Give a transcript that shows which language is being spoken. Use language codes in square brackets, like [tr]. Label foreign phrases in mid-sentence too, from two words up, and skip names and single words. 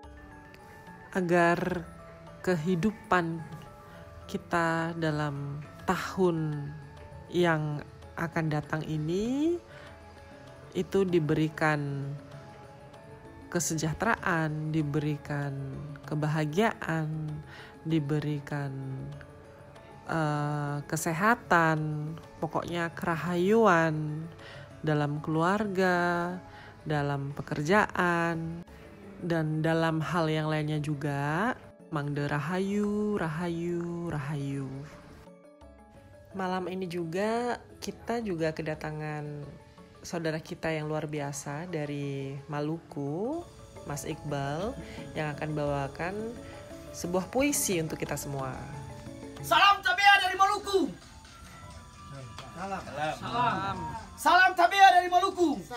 [id] agar kehidupan kita dalam tahun yang akan datang ini itu diberikan kesejahteraan, diberikan kebahagiaan, diberikan kesehatan, pokoknya kerahayuan dalam keluarga, dalam pekerjaan, dan dalam hal yang lainnya juga. [ban] Mangde rahayu, rahayu, rahayu. [id] Malam ini juga kita juga kedatangan saudara kita yang luar biasa dari Maluku, Mas Iqbal, yang akan bawakan sebuah puisi untuk kita semua. Salam Tabea dari Maluku. Salam Tabea dari Maluku.